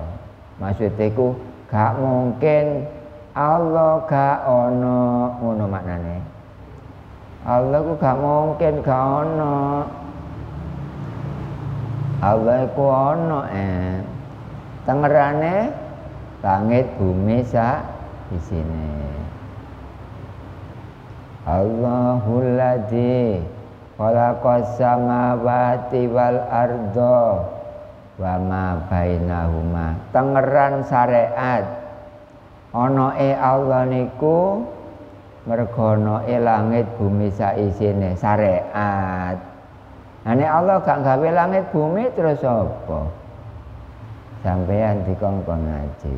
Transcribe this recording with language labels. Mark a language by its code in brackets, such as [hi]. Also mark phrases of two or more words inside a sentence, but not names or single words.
[jv] Maksudnya ku gak mungkin Allah gak ono, ngono maknane. Allah ku gak mungkin gak ono. Allah ku ono tengerane langit bumi sak isine. [ar] الله الذي خلق السماوات والأرض وما بينهما. [jv] Tengeran syariat ana Allah niku merga ana langit bumi saisine syariat. Ane Allah gak gawe langit bumi terus apa? Sampeyan dikongkon ngaji.